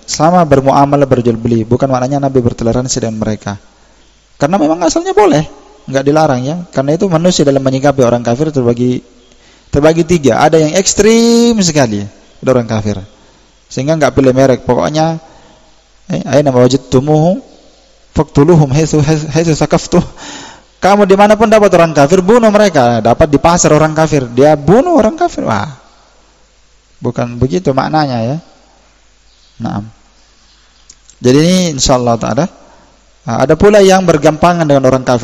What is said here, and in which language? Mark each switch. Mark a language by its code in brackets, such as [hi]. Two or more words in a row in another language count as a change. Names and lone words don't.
[id] Sama bermuamalah berjual beli, bukan maknanya Nabi bertoleransi dengan mereka. Karena memang asalnya boleh, enggak dilarang ya. Karena itu manusia dalam menyikapi orang kafir terbagi tiga. Ada yang ekstrim sekali, ada orang kafir, sehingga enggak pilih merek, pokoknya [ar] aina wajadtumuhu faqtuluhum haitsu sakaftuh. [id] Kamu dimanapun dapat orang kafir, bunuh mereka. Dapat di pasar orang kafir, dia bunuh orang kafir. Wah, bukan begitu maknanya ya. Naam. Jadi ini [ar] insyaallah ta'ala [id] ada pula yang bergampangan dengan orang kafir.